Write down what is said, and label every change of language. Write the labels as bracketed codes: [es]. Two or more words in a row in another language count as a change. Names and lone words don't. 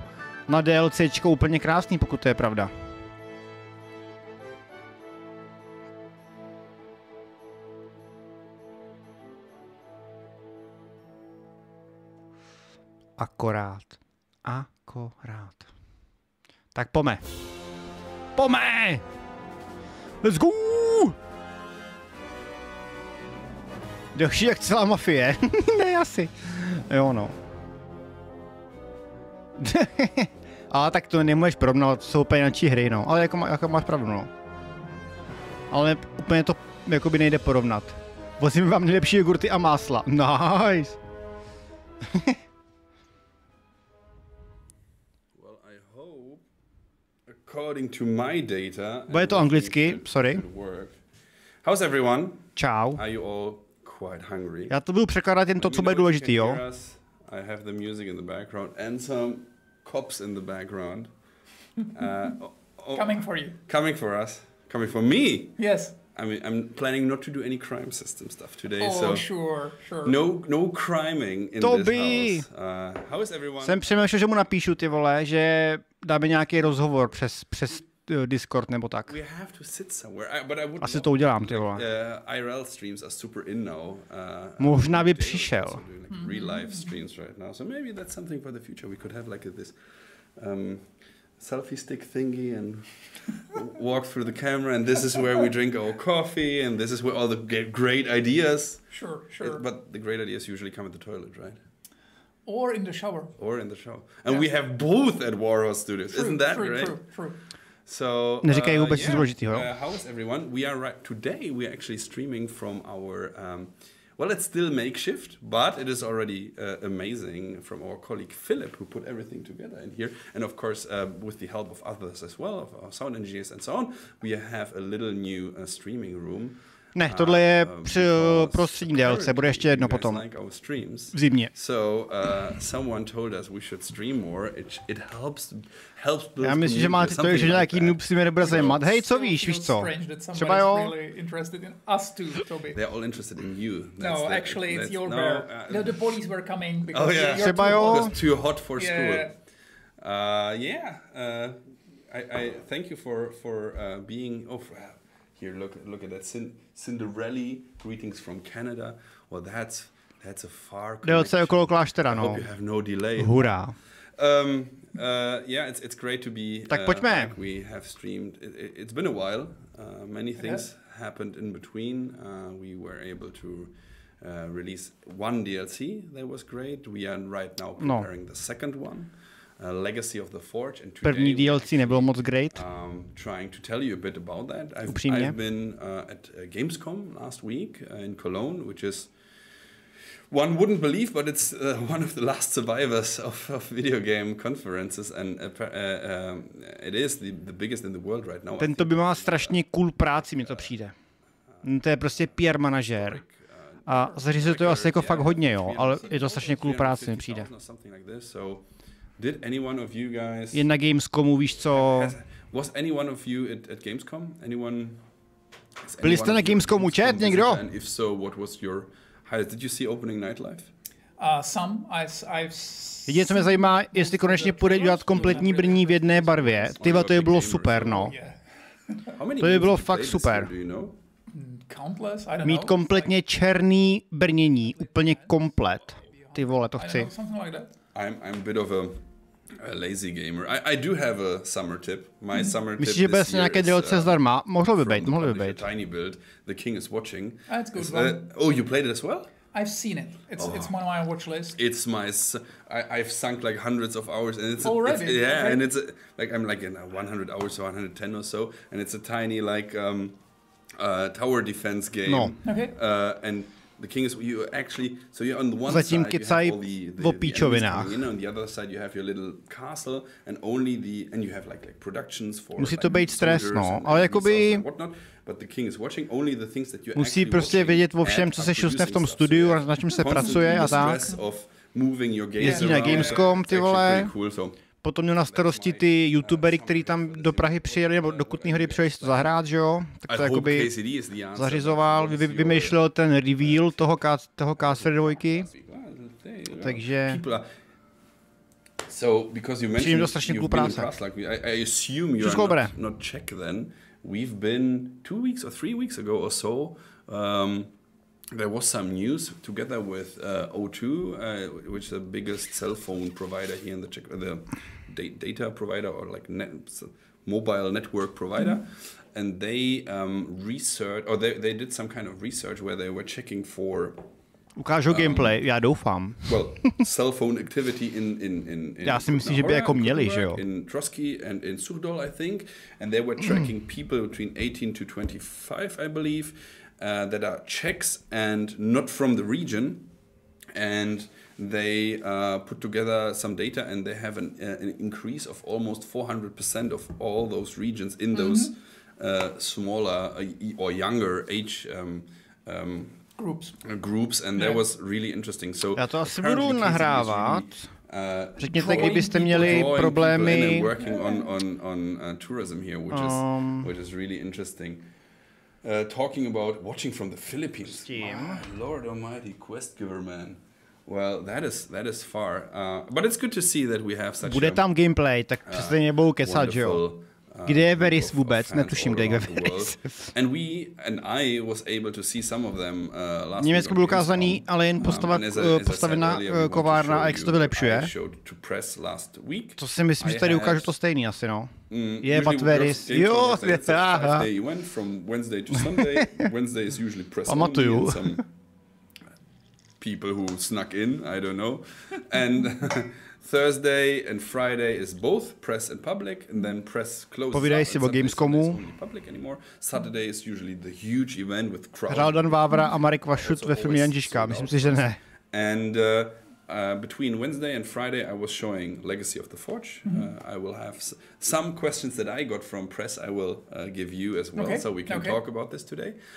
[cs] Na DLCčko úplně krásný, pokud to je pravda. Akorát. Tak pome. [en] Let's go! [cs] Další jak celá mafie. Ne, asi. Jo, no. Ale tak to nemůžeš porovnat, jsou úplně jináčí hry, no. Ale jako máš pravdu, no. Ale úplně to jakoby nejde porovnat. Vozím vám nejlepší jogurty a másla. [en] Nice. Well, I hope, according to my data, [cs] bude to anglicky, [en] sorry. How's everyone? [cs] Čau. [en] Are you all quite hungry? [cs] Já to budu překládat jen to, co bude důležitý, jo. [en] I have the music in the background and some cops in the background. Coming for you. Coming for us. Coming for me. Yes. I mean, I'm planning not to do any crime system stuff today, Oh, so sure. no criming in Toby! this house. How is everyone? [cs] Jsem přemýšlel, že mu napíšu, ty vole, že dáme nějaký rozhovor přes Discord nebo tak. [en] We have to sit somewhere. But I would [cs] Asi to udělám, ty vole. [en] IRL streams are super in now. [cs] Možná by přišel. [en] Like real life streams right now. So maybe that's something for the future. We could have like this selfie stick thingy and walk through the camera, and this is where we drink our coffee, and this is where all the great ideas. Sure. But the great ideas usually come at the toilet, right? Or in the shower. And we have both at Warhorse Studios. Isn't that great? True. So, [cs] Neříkají vůbec nic důležitého. [en] How is everyone? Today we are actually streaming from our, well, it's still makeshift, but it is already amazing from our colleague Philip, who put everything together in here. And of course, with the help of others as well, of our sound engineers and so on, we have a little new streaming room. [cs] Ne, tohle je pro střední délce, bude ještě jedno potom. V zimě. [en] So, someone told us we should stream more. It helps [cs] já myslím, že máte to, že nějaký noob si mě nebude zajímat. Hej, co víš co? Třeba jo? [en] They're all interested in you. No, actually it's your bear. No, the police were coming because [cs] třeba jo? [en] Because too hot for school. I thank you for being... Here, look at that Cinderella. Greetings from Canada. Well, that's a far connection. [cs] Délce okolo kláštera, no. [en] I hope you have no delay. [cs] Hurá. [en] Yeah, it's great to be [cs] tak pojďme. [en] back. We have streamed. It's been a while. Many things happened in between. We were able to release one DLC. That was great. We are right now preparing the second one. Legacy of the Forge, and today [cs] první DLC nebylo moc great. [en] Trying to tell you a bit about that. [cs] Upřímně. [en] I've been at Gamescom last week in Cologne, which is, one wouldn't believe, but it's one of the last survivors of video game conferences, and it is the biggest in the world right now. [cs] Tento by má strašně cool práci, mi to přijde. To je prostě PR manažér. A zařizuje to asi jako fakt hodně, jo, ale je to strašně cool práci, mi přijde. [en] Did any one of you guys... [cs] Jen na Gamescomu, víš co... [en] Was any one of you at Gamescom? [cs] Byli jste na Gamescomu, chat, někdo? [en] And if so, what was your highlight? Did you see Opening Night Live? [cs] Jediné, co mě zajímá, jestli konečně půjde dělat kompletní brní v jedné barvě. Tyhle, to by bylo super, no. To by bylo fakt super. Mít kompletně černý brnění, úplně komplet. Ty vole, to chci. [en] I'm a bit of a lazy gamer. I do have a summer tip. My summer tip. [cs] Myslíš, že bez nějaké DLC zdarma? Mohlo by být. [en] Tiny build. The King is watching. That's good one. Oh, you played it as well? I've seen it. It's one of my watch lists. It's I've sunk like hundreds of hours, and it's already okay. And it's like I'm like in 100 hours or 110 or so, and it's a tiny like tower defense game. No. Okay. And the King is you're on the one [cs] Zatím [en] side you have all the [cs] píčovinách. [en] on the other side you have your little castle and you have like productions for. [cs] Musí to být stres, no, ale jakoby [en] but the King is watching only the things that you [cs] musí prostě vědět o všem, co se šustne v tom studiu a na čem se pracuje a tak. Jezdí na Gamescom, ty vole. Potom měl na starosti ty youtubery, kteří tam do Prahy přijeli, nebo do Kutné Hory přijeli si to zahrát, že jo? Tak to jakoby zařizoval, vymýšlel ten reveal toho K2. Takže... Přijím to strašně cool práce. Všechno dobré. [en] We've been 2 weeks or 3 weeks ago or so. There was some news together with O2, which is the biggest cell phone provider here in the Czech, the data provider or like mobile network provider, and they they did some kind of research where they were checking for. [cs] Ukážu gameplay, já doufám. [en] Well, cell phone activity in [cs] já si myslím, že by jako měli, že jo. [en] In Trotsky and in Suchdol, I think, and they were tracking people between 18 to 25, I believe. That are Czechs and not from the region, and they put together some data, and they have an increase of almost 400% of all those regions in those smaller or younger age groups, and that was really interesting. So [cs] já to asi budu nahrávat. Řekněte, kdybyste měli problémy. [en] Working on tourism here, which is really interesting. Talking about watching from the Philippines. My Lord Almighty, quest giver man. Well, that is far. But it's good to see that we have such. [cs] Bude tam gameplay, tak přesně nebudou kecat, že jo. Kde je Veris vůbec? Netuším, kde je Veris. [en] And I was able to see some of them last [cs] Německo byl ukázaný, ale jen postavená kovárna a jak se to vylepšuje. To si myslím, že tady ukážu to stejný asi, no. Je, but Veris. Jo, aha. Pamatuju. [en] People who snuck in, I don't know. And Thursday and Friday is both press and public, and then press closes. [cs] Povídej si o Gamescomu. [en] Saturday is usually the huge event with crowd. [cs] Hrál Dan Vávra a Marek Vašut ve filmu Janžiška, myslím si, že ne. [en] And between Wednesday and Friday I was showing Legacy of the Forge. I will have some questions that I got from press I will give you as well, so we can talk about this today.